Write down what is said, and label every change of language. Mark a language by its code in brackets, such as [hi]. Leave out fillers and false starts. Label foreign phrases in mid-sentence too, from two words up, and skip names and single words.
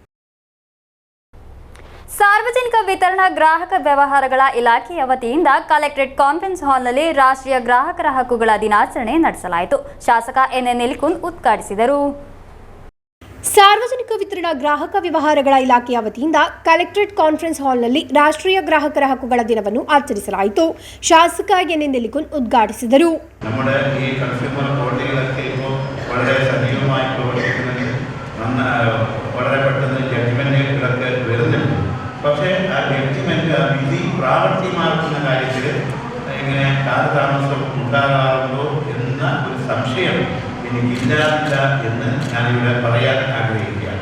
[kn] ಸಾರ್ವಜನಿಕ ವಿತರಣಾ ಗ್ರಾಹಕ ವ್ಯವಹಾರಗಳ ಇಲಾಖೆಯ ವತಿಯಿಂದ [en] collectorate conference hall [kn] ರಾಷ್ಟ್ರೀಯ ಗ್ರಾಹಕರ ಹಕ್ಕುಗಳ ದಿನಾಚರಣೆ ನಡೆಸಲಾಯಿತು. ಶಾಸಕ ಎನ್ ನಿಲ್ಕುಂದ್ ಉದ್ಘಾಟಿಸಿದರು. ಸಾರ್ವಜನಿಕ ವಿತರಣಾ ಗ್ರಾಹಕ ವ್ಯವಹಾರಗಳ ಇಲಾಖೆಯ ವತಿಯಿಂದ [en] collectorate conference hall [kn] ರಾಷ್ಟ್ರೀಯ ಗ್ರಾಹಕರ ಹಕ್ಕುಗಳ ದಿನವನ್ನು ಆಚರಿಸಲಾಯಿತು. ಶಾಸಕ ಎನ್ ನಿಲ್ಕುನ್ ಉದ್ಘಾಟಿಸಿದರು. [ml] നമ്മുടെ ഈ കൺസ്യൂമർ കോടതികളൊക്കെ ഇപ്പോൾ വളരെ സജീവമായി പ്രവർത്തിക്കുന്നുണ്ട്. വളരെ പെട്ടെന്ന് ജഡ്ജ്മെന്റുകളൊക്കെ വരുന്നുണ്ട്. പക്ഷേ ആ ജഡ്ജ്മെന്റ് ആ വിധി പ്രാവർത്തികമാക്കുന്ന കാര്യത്തിൽ ഇങ്ങനെ കാലതാമസം ഉണ്ടാകാറുണ്ടോ എന്ന ഒരു സംശയം എനിക്കില്ല എന്ന് ഞാനിവിടെ പറയാൻ ആഗ്രഹിക്കുകയാണ്.